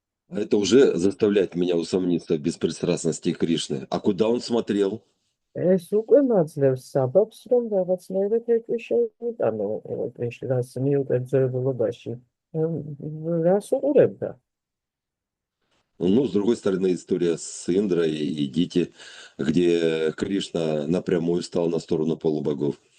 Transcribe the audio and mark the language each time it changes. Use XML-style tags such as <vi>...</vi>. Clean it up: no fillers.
<ru>Это уже заставляет меня усомниться в беспристрастности Кришны. А куда он смотрел?</ru> <ka>ეს უკვე მაძლევს საბაბს, რომ რაღაცნაირად ეტყვი შეიტანო კრიშნას მიუკერძოებულობაში. რას უყურებდა?</ka> <ru>Ну, с другой стороны, история с Индрой и Дити, где Кришна напрямую стал на сторону полубогов.</ru>